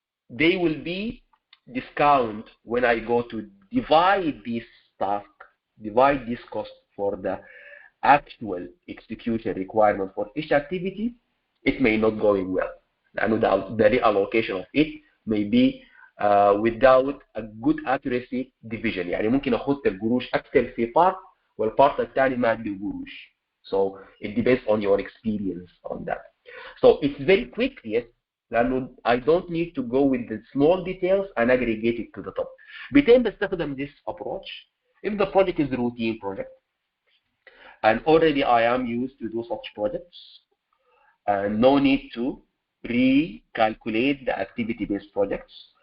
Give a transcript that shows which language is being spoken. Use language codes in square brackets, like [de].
[en] They will be discount when I go to divide this task, divide this cost for the actual execution requirement for each activity. It may not going well. And the reallocation of it may be without a good accuracy division. [ar] يعني ممكن أخذ القروش أكثر في [en] part [ar] والبارت الثاني ما عنده قروش. [en] So it depends on your experience on that. So it's very quick, yes. [ar] لأنه [en] I don't need to go with the small details and aggregate it to the top. [ar] بتم بستخدم [en] this approach if the project is a routine project and already I am used to do such projects and no need to recalculate the activity-based projects.